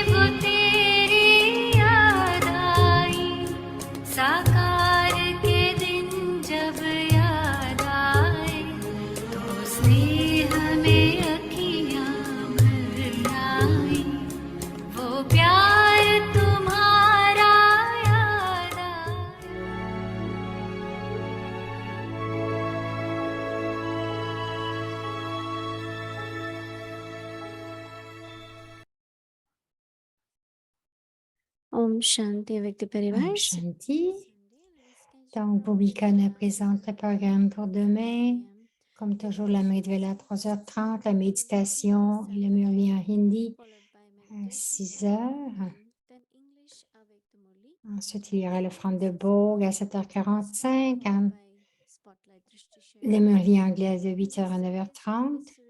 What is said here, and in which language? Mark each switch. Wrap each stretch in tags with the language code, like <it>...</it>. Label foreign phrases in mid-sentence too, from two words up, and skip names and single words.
<hi>वो तेरी याद आई साकार के दिन जब याद आए तो स्नेह में अखियां भर आई वो प्यार तुम्हारा याद आया Om Shanti</hi> <fr>avec le parivar.</fr> <hi>Om Shanti.</hi> <fr>Donc, Bhumika nous présente le programme pour demain. Comme toujours, la Madhvela à 3h30, la méditation et le Murli en hindi à 6h. Ensuite, il y aura l'offrande de Bhog à 7h45, le Murli anglais de 8h à 9h30.</fr>